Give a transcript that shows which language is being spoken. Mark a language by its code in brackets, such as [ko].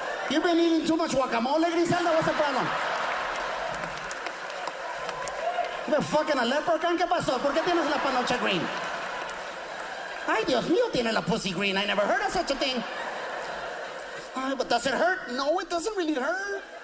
[en] You've been eating too much guacamole, Griselda? What's the problem? ¿You're fucking a leprechaun? [es] ¿Qué pasó? ¿Por qué tienes la panocha green? Ay, Dios mío, tiene la pussy green. [en] I never heard of such a thing. Ay, but does it hurt? No, it doesn't really hurt.